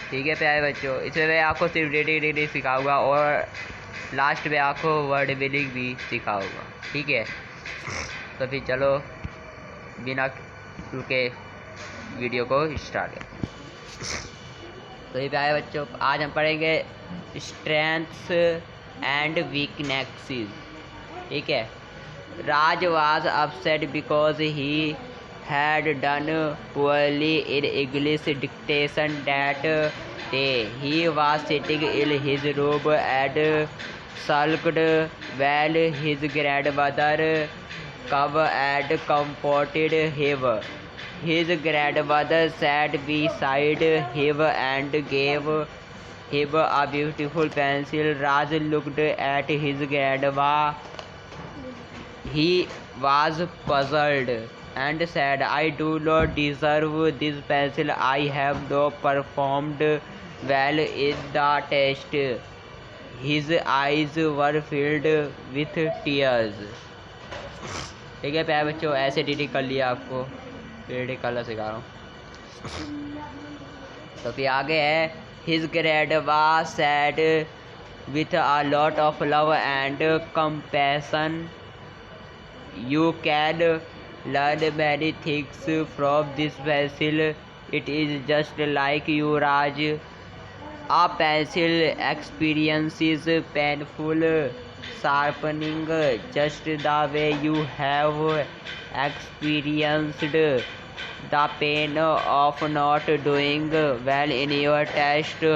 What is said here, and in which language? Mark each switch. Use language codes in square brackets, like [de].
[hi] ठीक है प्यारे बच्चों, इसमें मैं आपको सिर्फ रीडिंग सिखाऊंगा और लास्ट में आपको वर्ड मीनिंग भी सिखाऊंगा। ठीक है, तो फिर चलो बिना रुके वीडियो को स्टार्ट करें। तो ये प्यारे बच्चों, आज हम पढ़ेंगे [en] Strengths and weaknesses. [hi] ठीक है। [en] Raj was upset because he had done poorly in English dictation that day. He was sitting in his room and sulked while his grandmother came and comforted him. His grandmother sat beside him and gave him a beautiful pencil. Raj looked at his grandma. He was puzzled and said, I do not deserve this pencil. I have not performed well in the test. His eyes were filled with tears. [hi] ठीक है प्यारे बच्चों, ऐसे reading कर लिया, आपको reading करना सिखा रहा हूँ। तो फिर आगे है, [en] His grandma said with a lot of love and compassion, You can learn many things from this pencil. It is just like you, Raj. A pencil experiences painful sharpening just the way you have experienced the pain of not doing well in your test.